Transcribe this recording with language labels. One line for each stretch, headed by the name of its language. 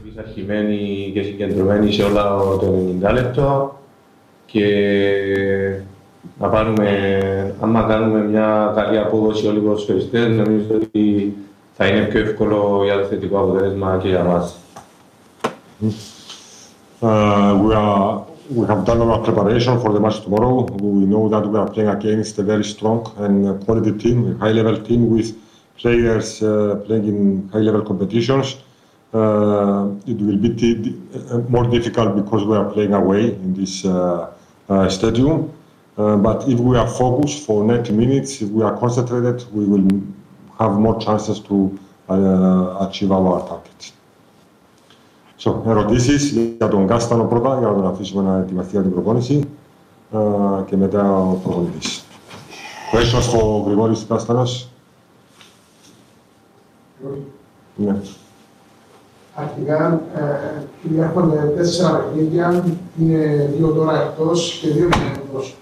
Greek: Είμαστε αρχημένοι και συγκεντρωμένοι σε όλα το 90 λεπτό και να πάρουμε, άμα κάνουμε μια καλή απόδοση όλοι οι ποδοσφαιριστές, νομίζω ότι θα είναι πιο εύκολο για το θετικό αποτέλεσμα και για μας.
English: We have done our preparation for the match tomorrow. We know that we are playing against a very strong and quality team, a high-level team with players playing in high-level competitions. It will be more difficult because we are playing away in this stadium. But if we are focused for 90 minutes, if we are concentrated, we will have more chances to achieve our targets.
Greek: So, ερωτήσεις για τον Κάστανο πρώτα, για να τον αφήσουμε να ετοιμαστεί για την προπόνηση και μετά ο προπονητής.
English: Questions for Γρηγόρης Κάστανος.
Greek: Ναι. Αρχικά, έχουμε 4 παιχνίδια, είναι 2 τώρα εκτός και 2 εκτός.